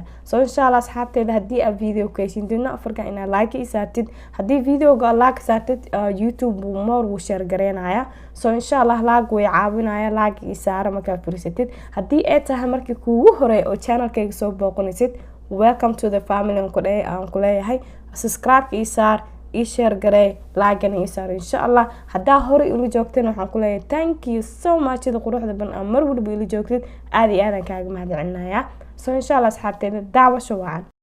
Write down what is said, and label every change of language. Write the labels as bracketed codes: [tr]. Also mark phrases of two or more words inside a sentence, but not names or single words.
[so] insha Allah asxaabteyda haddii aad video ka heshin dibna afarka inaad like saartid haddii videoga like saartid YouTube more wuu share gareynaya insha Allah like way caawinaya like saara markaad fursatid haddii ay tahay markii kuugu hore oo channelkayga soo booqanaysid [en] welcome to the family [so] aan ku leeyahay subscribe saar share garee like saar insha Allah hadaa hore ila joogteen waxaan ku leeyahay [en] thank you so much [so] ida quruxda ban mar walba ila joogtid aad iyo aadan kaaga mahadcelinayaa insha Allah asxaabteyda daawasho wacan